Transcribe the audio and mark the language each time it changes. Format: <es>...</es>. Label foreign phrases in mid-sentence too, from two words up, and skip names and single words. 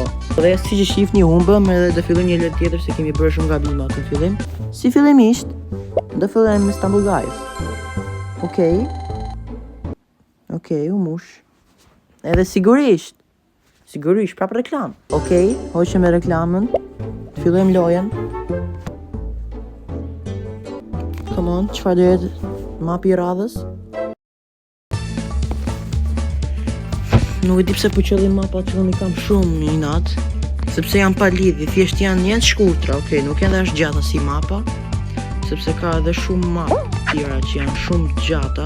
<sq>Dhe si që shihni humbëm edhe do fillojmë një lojë tjetër se kemi bërë shumë gabime atë në fillim. Si fillimisht, do fillojmë me Stumble Guys. Okej, u mush. Edhe sigurisht, prapë reklam. Okej, hoqëm me reklamën. Fillojmë lojën.</sq> <en>Come on,</en> <sq>çfarë do jetë mapi i radhës? Nuk e di pse po qellim mapat që unë i kam shumë në inat, sepse janë pa lidhje, thjesht janë shkurtra, okej, nuk janë as gjata si mapa, sepse ka edhe shumë mapa tjera që janë shumë gjata.</sq>